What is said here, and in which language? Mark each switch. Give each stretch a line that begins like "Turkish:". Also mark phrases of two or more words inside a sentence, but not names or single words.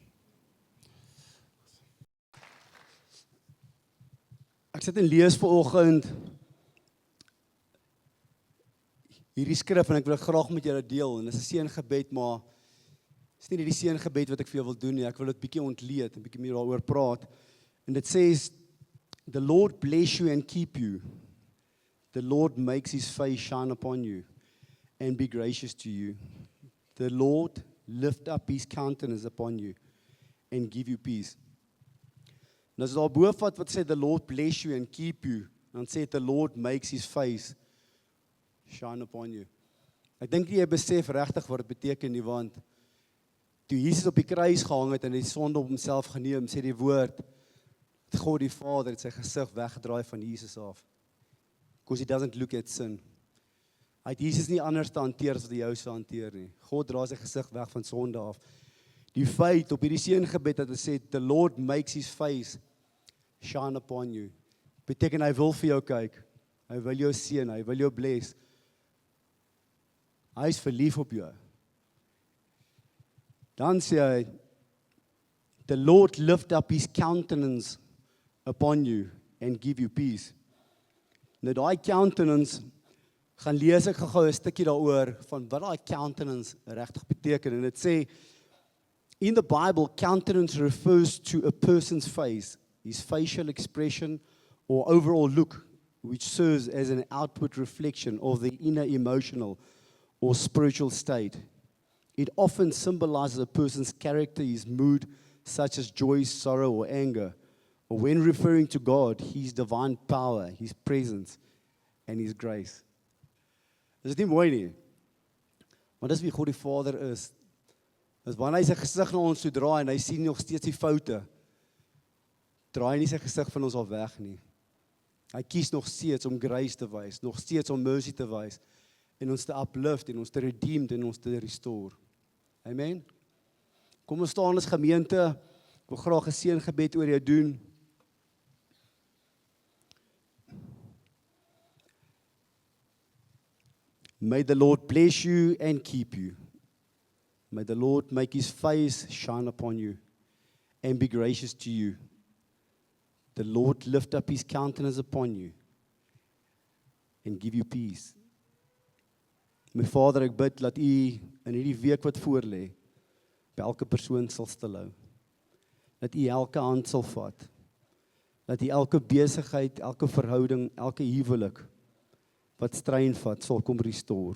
Afrikaans: Ek sit en lees vanoggend hierdie skrif en ek wil dit graag met julle deel. En dit is 'n seëngebed, maar dit is nie die seëngebed wat ek vir jou wil doen nie. Ek wil dit bietjie ontleed en bietjie meer daaroor praat. En dit sê,
English: the Lord bless you and keep you. The Lord makes his face shine upon you and be gracious to you. The Lord lift up his countenance upon you and give you peace.
Afrikaans: En as daar bovenvat wat sê,
English: the Lord bless you and keep you,
Afrikaans: dan sê
English: the Lord makes his face shine upon you.
Afrikaans: Ek dink nie jy besef regtig wat dit beteken nie, want toe Jesus op die kruis gehang het en die sonde op homself geneem, sê die woord, God die Vader het sy gesig weggedraai van Jesus af.
English: Because he doesn't look at sin.
Afrikaans: Hy het Jesus nie anders te hanteer as wat hy jou sou hanteer nie. God dra sy gesig weg van sonde af. Die feit op hierdie seëngebed dat hy sê,
English: the Lord makes his face shine upon you,
Afrikaans: beteken hy wil vir jou kyk, hy wil jou seën, hy wil jou bless, hy is verlief op jou. Dan sê hy,
English: the Lord lift up his countenance upon you and give you peace.
Afrikaans: Nou daai countenance, gaan lees ek gou 'n stukkie daaroor, van wat daai countenance regtig beteken, en dit sê,
English: in the Bible, countenance refers to a person's face, his facial expression or overall look, which serves as an outward reflection of the inner emotional or spiritual state. It often symbolizes a person's character, his mood, such as joy, sorrow, or anger. Or when referring to God, his divine power, his presence, and his grace.
Afrikaans: Is dit nie mooi nie? Want dis wie God die Vader is. Dis wanneer hy sy gesig na ons toe draai en hy sien nog steeds die foute, draai nie sy gesig van ons al weg nie. Hy kies nog steeds om grace te wys, nog steeds om mercy te wys, en ons te uplift, en ons te redeem, en ons te restore. Amen? Kom ons staan as gemeente, ek wil graag 'n seëngebed oor jou doen.
English: May the Lord bless you and keep you. May the Lord make his face shine upon you and be gracious to you. The Lord lift up his countenance upon you and give you peace.
Afrikaans: My Vader, ek bid dat U in hierdie week wat voor lê, by elke persoon sal stilhou. Dat U elke hand sal vat. dat U elke besigheid, elke verhouding, elke huwelik wat strein vat, sal kom restore.